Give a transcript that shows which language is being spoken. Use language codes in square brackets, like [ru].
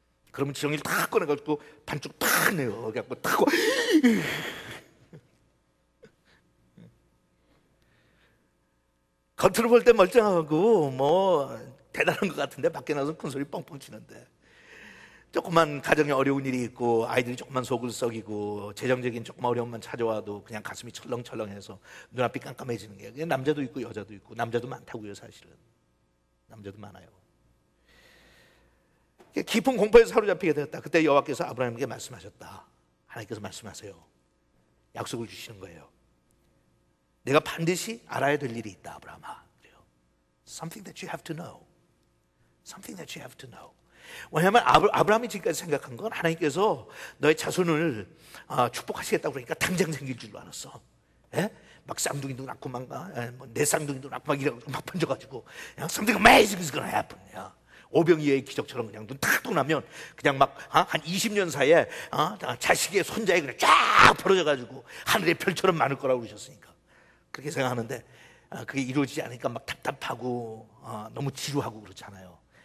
[ko] 그러면 지렁이를 탁 꺼내가지고 반쪽 탁 내요. 그래갖고 탁 겉으로 볼 때 멀쩡하고 뭐 대단한 것 같은데 밖에 나가서 큰 소리 뻥뻥 치는데, 조그만 가정에 어려운 일이 있고 아이들이 조그만 속을 썩이고 재정적인 조그만 어려움만 찾아와도 그냥 가슴이 철렁철렁해서 눈앞이 깜깜해지는 게, 그게 남자도 있고 여자도 있고, 남자도 많다고요. 사실은 남자도 많아요. 깊은 공포에 사로잡히게 되었다. 그때 여호와께서 아브라함에게 말씀하셨다. 하나님께서 말씀하세요. 약속을 주시는 거예요. 내가 반드시 알아야 될 일이 있다, 아브라함아. [en] Something that you have to know. Something that you have to know. [ko] 왜냐하면 아브라함이 지금까지 생각한 건 하나님께서 너의 자손을 축복하시겠다고 그러니까 당장 생길 줄로 알았어. 예? 막 쌍둥이도 낳고 내 쌍둥이도 낳고 막 이래가지고 막 번져가지고 [en] Something amazing is gonna happen. [ko] 오병이어의 기적처럼 그냥 눈 탁 뜨고 나면 그냥 막 한 20년 사이에 자식의 손자에 그냥 쫙 벌어져가지고 하늘의 별처럼 많을 거라고 그러셨으니까 그렇게 생각하는데 그게 이루어지지 않으니까 막 답답하고 너무 지루하고 그렇잖아요.